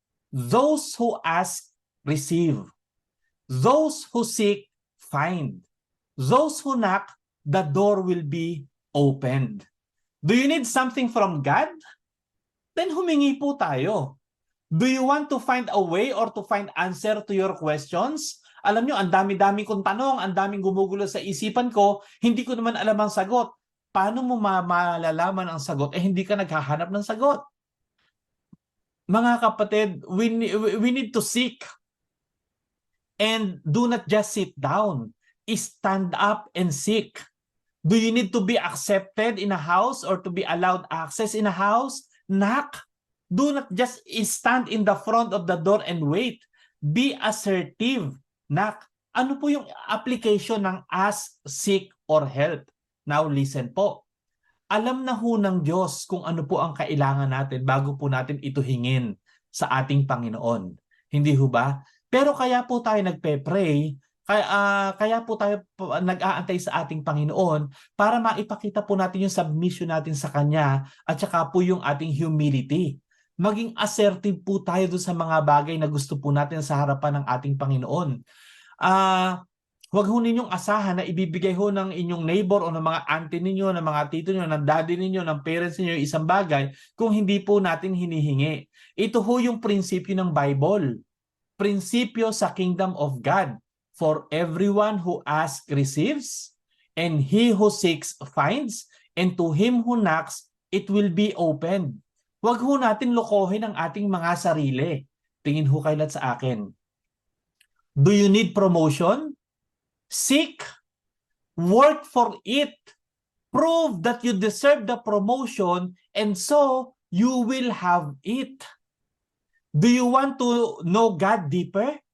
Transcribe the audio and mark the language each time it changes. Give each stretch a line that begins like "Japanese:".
English: Those who ask, receive. Those who seek, find. Those who knock, the door will be opened. Do you need something from God? Then
Filipino: humingi po tayo.
English: Do you want to find a way or to find answer to your questions?
Filipino: Alam nyo, ang dami-dami kong tanong, ang daming gumugulo sa isipan ko, hindi ko naman alam ang sagot. Paano mo malalaman ang sagot? Hindi ka naghahanap ng sagot. Mga kapatid,
English: we need to seek. And do not just sit down. Stand up and seek. Do you need to be accepted in a house or to be allowed access in a house? Knock. Do not just stand in the front of the door and wait. Be assertive. Knock.
Filipino: Ano po yung
English: application ng ask, seek, or help? Now listen po.
Filipino: Alam na ho ng Diyos kung ano po ang kailangan natin bago po natin ito hingin sa ating Panginoon. Hindi ho ba? Pero kaya po tayo nagpe-pray, kaya po tayo nag-aantay sa ating Panginoon para maipakita po natin yung submission natin sa Kanya at saka po yung ating humility. Maging assertive po tayo doon sa mga bagay na gusto po natin sa harapan ng ating Panginoon. Huwag ho ninyong asahan na ibibigay ho ng inyong neighbor o ng mga auntie ninyo, ng mga tito ninyo, ng daddy ninyo, ng parents ninyo isang bagay kung hindi po natin hinihingi. Ito ho yung prinsipyo ng Bible. Prinsipyo sa kingdom of God.
English: For everyone who asks receives, and he who seeks finds, and to him who knocks, it will be opened.
Filipino: Huwag ho natin lokohin ang ating mga sarili. Tingin ho kayo lahat sa akin.
English: Do you need promotion? Seek, work for it, prove that you deserve the promotion, and so you will have it. Do you want to know God deeper?